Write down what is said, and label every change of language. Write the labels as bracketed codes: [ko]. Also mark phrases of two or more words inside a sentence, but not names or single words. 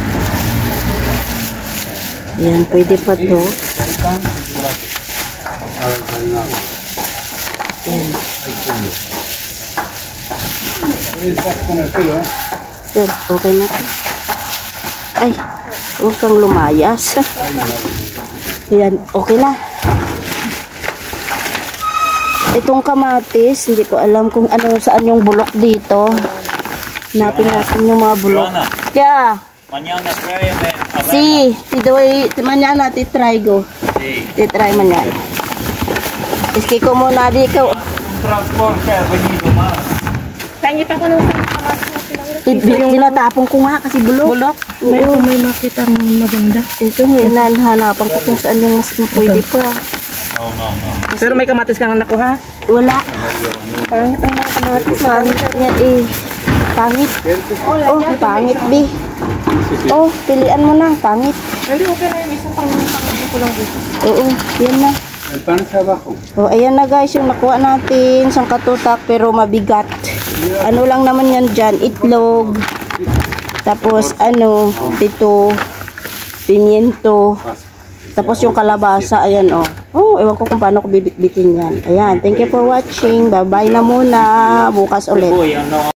[tl] Ayan, pwede pa to. [es] Con el pelo, ¿eh? [tl] Sir, okay na to. Ay, huwag kang lumayas. Ayan, okay na. Itong kamatis, hindi ko alam kung ano saan yung bulok dito. Hanapin natin yung mga bulok. [es] Joana, Yeah. mañana tráeme avena. Sí, mañana te traigo. Sí. Te trae mañana. Es que como nadie que Un transporte ha venido más. [tl] Tangit ako ng tinatapon ko nga kasi bulok. bulok. Oo. May makita ng maganda. Ito hinahanapan ko kung saan yung mas pwede pa. [es] No, no, no. [tl] Pero may kamatis kang nakuha. Wala. Pangit ang mga kamatis. Pangit yan eh. Pangit. Oh, pangit bi. Oh, pilian mo na. Pangit. Hindi, okay na yung isa pang ko lang dito. Oo, yan na. [es] El pan está abajo. [tl] Oh, ayan na guys, yung nakuha natin. Isang katutak pero mabigat. Ano lang naman yan dyan? Itlog. Tapos ano, dito, pimiento. Tapos yung kalabasa, ayan oh. Oh, ewan ko kung paano ko bibit-bitin yan. Ayan, [en] thank you for watching. [tl] Bye-bye na muna. Bukas ulit. Uy, ano